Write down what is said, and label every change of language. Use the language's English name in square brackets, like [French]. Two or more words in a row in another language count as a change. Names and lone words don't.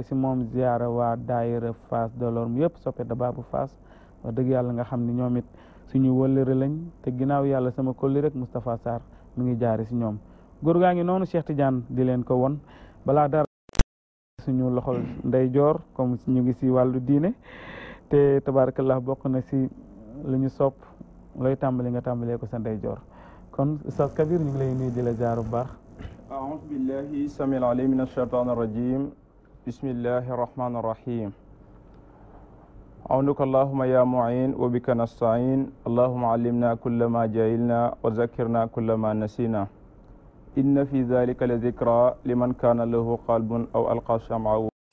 [Wolof] si moom ziare waa daayira Fass Delorme yëpp soppe da baabu Fass wax dëgg yàlla nga xam ni ñoom it suñu wëllëre lañ te ginnaaw yàlla sama kolli rek Moustapha Sarr mi ngi jaare si ñoom góor gaa ngi noonu Cheikh Tidiane di leen ko won balaa dara suñu loxol ndeyjoor comme ñu ngi si wàllu diine te tabarakallah bokk na si lu ñu sopp looy tàmbali nga tàmbalee ko sa ndeyjoor kon Oustaz Kabir ñu ngi lay nuyu di la jaar bu baax [Arabic] أعوذ بالله السميع العليم من الشيطان الرجيم بسم الله الرحمن الرحيم عونك اللهم يا معين وبك نستعين اللهم علمنا كل ما جهلنا وذكرنا كل ما نسينا إن في ذلك لذكرى لمن كان له قلب أو ألقى سمعه